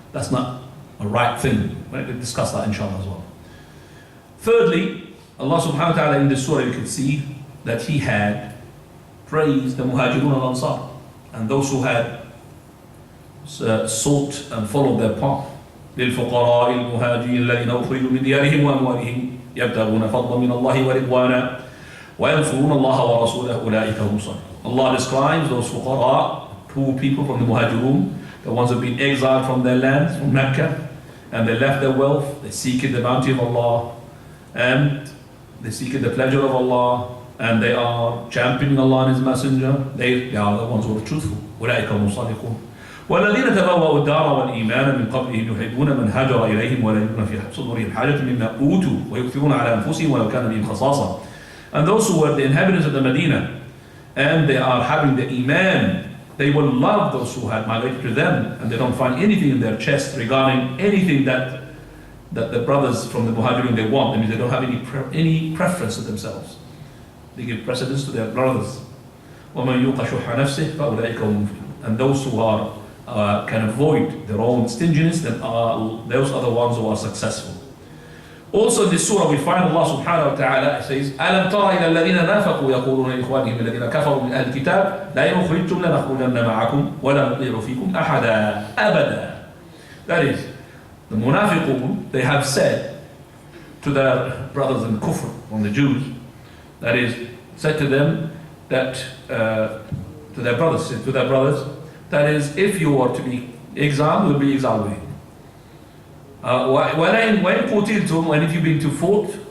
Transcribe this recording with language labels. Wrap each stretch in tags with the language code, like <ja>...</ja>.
<en>That's not a right thing. We'll discuss that inshallah as well. Thirdly, Allah subhanahu wa ta'ala in this surah you can see that He had praised the Muhajirun al-Ansar and those who had sought and followed their path.</en> <ar>للفقراء المهاجرين الذين أخرجوا من ديارهم وأموالهم يبتغون فضلا من الله ورضوانا وينصرون الله ورسوله أولئك هم الصادقون.</ar> <en>Allah describes those fuqara, poor people from the Muhajirun, the ones who have been exiled from their lands, from Mecca, and they left their wealth, they seek the bounty of Allah, and they seek the pleasure of Allah, and they are championing Allah and His Messenger. They are the ones who are truthful.</en> <ar>أولئك هم الصادقون. والذين تبوأوا الدار والإيمان من قبلهم يحبون من هاجر إليهم ولا يجدون في صدورهم حاجة مما أوتوا ويؤثرون على أنفسهم ولو كان بهم خصاصة.</ar> <en>And those who were the inhabitants of the Medina, and they are having the Iman, they will love those who had migrated to them, and they don't find anything in their chest regarding anything that the brothers from the Muhajirin they want. That means they don't have any preference to themselves. They give precedence to their brothers.</en> <ar>وَمَنْ يُوقَ شُحَّ نَفْسِهِ فَأُولَئِكَ هُمُ الْمُفْلِحُونَ.</ar> <en>And those who can avoid their own stinginess, then those are the ones who are successful. Also in this surah we find Allah subhanahu wa ta'ala says,</en> <ar>أَلَمْ تَرَ إِلَى الَّذِينَ نَافَقُوا يَقُولُونَ لِإِخْوَانِهِمْ الَّذِينَ كَفَرُوا مِنْ أَهْلِ الْكِتَابِ لَئِنْ أُخْرِجْتُمْ لَنَخْرُجَنَّ مَعَكُمْ وَلَا نُطِيعُ فِيكُمْ أَحَدًا أَبَدًا.</ar> <en>That is, the munafiqun, they have said to their brothers in kufr, from the Jews, that is, said to them that, to their brothers, that is, if you are to be exiled, we'll be exiled with you. When</en> <ar>قُتِلْتُمْ,</ar> <en>and if you've been to fought</en>